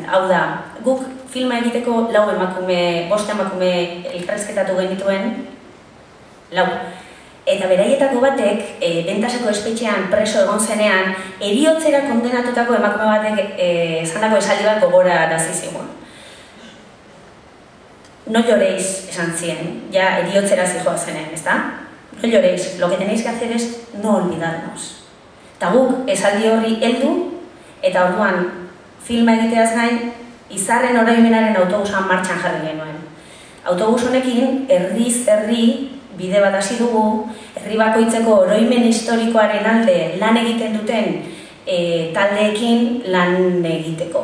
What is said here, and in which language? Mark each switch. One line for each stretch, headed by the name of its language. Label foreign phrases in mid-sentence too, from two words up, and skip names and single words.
Basque: Hau da, guk filma egiteko 5 emakume elkarrizketatu genituen, 4. Eta beraietako batek, Bentaseko espetxean preso egon zenean, heriotzera kondenatutako emakume batek esandako esaldi bat gogora dazi zigun.
Spanish: No lloréis,
Basque: esan zien, ja heriotzera zijoa zenen, ezta?
Spanish: No lloréis, lo que tenéis que hacer es no olvidarnos.
Basque: Eta guk esaldi horri heldu, eta orduan filma egiteaz gain, izarren oroimenaren autobusan martxan jarri genuen. Autobus honekin, erdiz herri, bide bat hasi dugu, herri bakoitzeko oroimen historikoaren alde lan egiten duten taldeekin lan egiteko.